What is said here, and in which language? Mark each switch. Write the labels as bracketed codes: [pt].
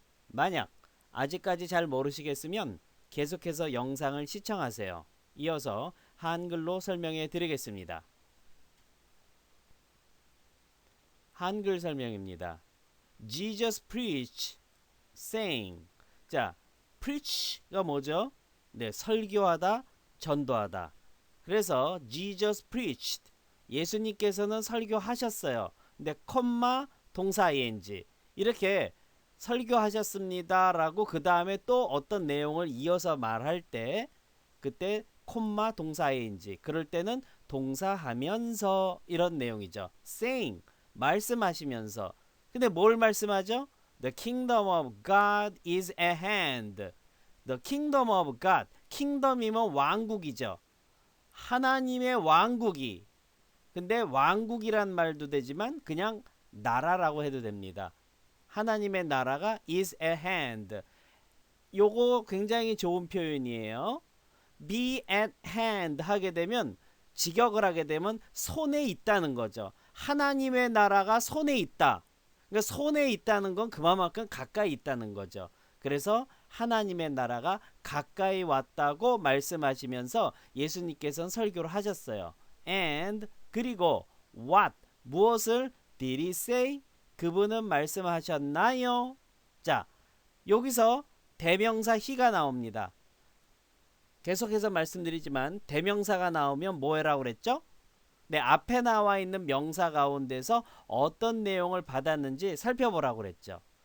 [ko] 만약 아직까지 잘 모르시겠으면 계속해서 영상을 시청하세요. 이어서 한글로 설명해 드리겠습니다. 한글 설명입니다. [en] Jesus preached, saying. [ko] 자, preach가 뭐죠? 네, 설교하다, 전도하다. 그래서 [en] Jesus preached. [ko] 예수님께서는 설교하셨어요. 근데 콤마 동사 ing. 이렇게 설교하셨습니다라고 그 다음에 또 어떤 내용을 이어서 말할 때 그때 콤마 동사 ing. 그럴 때는 동사하면서 이런 내용이죠. saying. 말씀하시면서. 근데 뭘 말씀하죠? [en] The kingdom of God is at hand. The kingdom of God. [ko] kingdom이면 왕국이죠. 하나님의 왕국이. 근데 왕국이란 말도 되지만 그냥 나라라고 해도 됩니다. 하나님의 나라가 [en] is at hand. [ko] 요거 굉장히 좋은 표현이에요. [en] be at hand [ko] 하게 되면 직역을 하게 되면 손에 있다는 거죠. 하나님의 나라가 손에 있다. 그러니까 손에 있다는 건 그만큼 가까이 있다는 거죠. 그래서 하나님의 나라가 가까이 왔다고 말씀하시면서 예수님께서는 설교를 하셨어요. [en] And [ko] 그리고 [en] what [ko] 무엇을 [en] did he say? [ko] 그분은 말씀하셨나요? 자, 여기서 대명사 he가 나옵니다. 계속해서 말씀드리지만 대명사가 나오면 뭐라고 그랬죠? 네, 앞에 나와 있는 명사 가운데서 어떤 내용을 받았는지 살펴보라고 그랬죠.